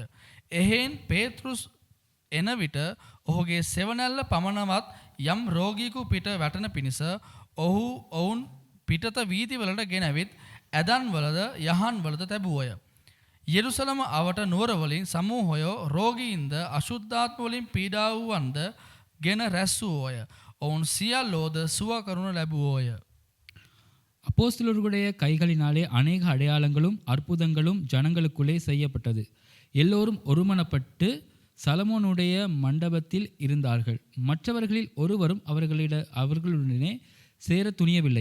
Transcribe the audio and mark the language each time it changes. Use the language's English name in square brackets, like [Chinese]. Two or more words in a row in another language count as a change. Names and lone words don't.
[Sinhala] එහෙන් පේතෘස් එන විට ඔහුගේ සෙවනැල්ල පමණවත් යම් රෝගීකු පිට වැටෙන පිණිස ඔහු ඔවුන් පිටත වීදිවලට ගෙනවිත් ඇදන්වලද යහන්වලද තැබුවය. යෙරුසලම අවට නුවරවලින් සමූහයෝ රෝගීන්ද අශුද්ධාත්මවලින් පීඩා වූවන්ද ගෙන රැස් වූෝය. ඔවුන් සියල්ලෝද සුව කරුණු ලැබුවෝය. [Tamil] அப்போஸ்தலர்களுடைய கைகளினாலே அநேக அடையாளங்களும் அற்புதங்களும் ஜனங்களுக்குள்ளே செய்யப்பட்டது. எல்லோரும் ஒருமனப்பட்டு சலமோனுடைய மண்டபத்தில் இருந்தார்கள். மற்றவர்களில் ஒருவரும் அவர்களுடனே சேர துணியவில்லை.